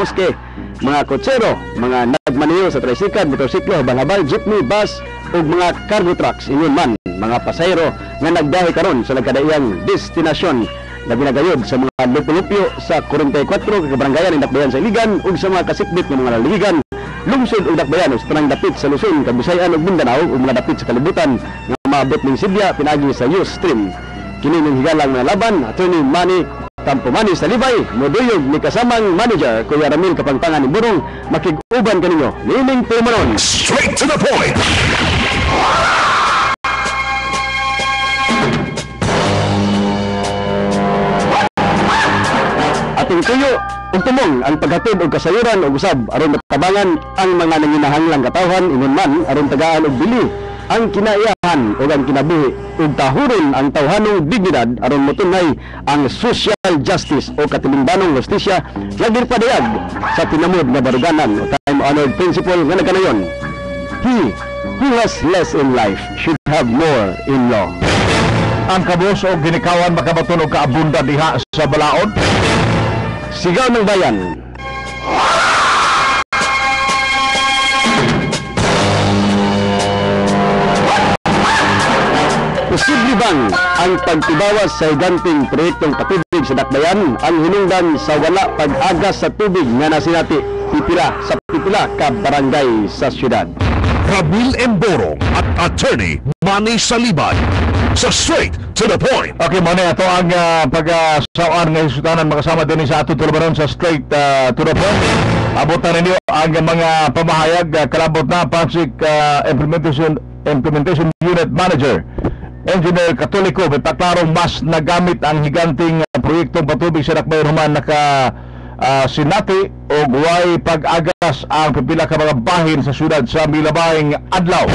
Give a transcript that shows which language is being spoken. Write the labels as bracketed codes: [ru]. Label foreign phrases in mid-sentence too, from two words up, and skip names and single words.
[ceb] moske, mga kotsero, mga nagmaniyo sa tricycle, motorsiklo, habal-habal, jeepney, bus o mga cargo trucks, inyon man, mga pasayro nga nagdahi karon sa nagkadayang destinasyon na binagayod sa mga lupyo-lupyo sa 44 kabaranggayan ng Dakbayan sa Iligan ug sa mga kasikbit ng mga laligan, lungsod ug Dakbayan ug sa tanang dapit sa Luzon, Kabisayan ug Mindanao ug mga dapit sa kalibutan nga maabot ning Sidya pinagi sa Ustream. Kini ning higalang mga laban, Atty. Manny Tampo Manny Salibay, moduyog ni kasamang manager Kuya Ramil Kapangpangan ni Burong, makig-uban kaninyo nining tulumanon. Straight to the point. Ating tuyo ug tumong ang paghatod og kasayuran ug usab aron matabangan ang mga nanginahanglang katawhan ingon man aron tagaan og bili ang kinaiyahan ug ang kinabuhi ug tahuron ang tawhanong dignidad aron motunay ang [en] social justice [ceb] o katilingbanong hustisya nga ginpadayag sa tinamod nga baruganan o [en] time-honored principle [ceb] nga nagkanayon. [en] He who has less in life should have more in law. [ceb] Ang kabus o ginikawan makabaton og kaabunda diha sa balaod. [tl] Sigaw ng bayan. [ceb] Posible bang ang pagtibawas sa higanting proyektong patubig sa Dakbayan ang hinungdan sa wala pag-agas sa tubig nga nasinati sa pipila ka barangay sa syudad? [tl] Ramil Emboro at Atty. Manny Saliban sa Straight to the Point. [ceb] Okay, muna ito ang pag-saan ng sutanan makasama din sa atong tulumanon sa Straight to the Point. Abot na ninyo ang mga pamahayag kalabot na Pasig Implementation Unit Manager Engineer Katoliko, may paklarong mas nagamit ang higanting proyektong patubig sa Dakbayan human sinati o guway pag-agas ang pipila ka mga bahin sa syudad sa milabayng adlaw.